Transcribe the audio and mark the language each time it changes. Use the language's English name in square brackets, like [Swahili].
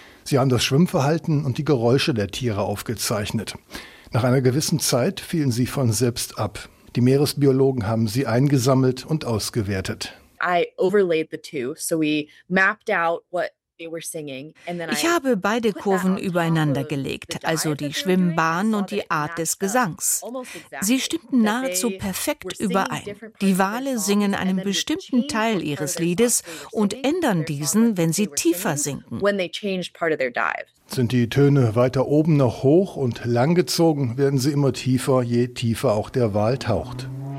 [German] Sie haben das Schwimmverhalten und die Geräusche der Tiere aufgezeichnet. Nach einer gewissen Zeit fielen sie von selbst ab. Die Meeresbiologen haben sie eingesammelt und ausgewertet. [English] I overlaid the two, so we mapped out what they were singing, and then [German] ich habe beide Kurven übereinander gelegt, also die Schwimmbahn und die Art des Gesangs. Sie stimmten nahezu perfekt überein. Die Wale singen einen bestimmten Teil ihres Liedes und ändern diesen, wenn sie tiefer sinken. Sind die Töne weiter oben noch hoch und langgezogen, werden sie immer tiefer, je tiefer auch der Wal taucht.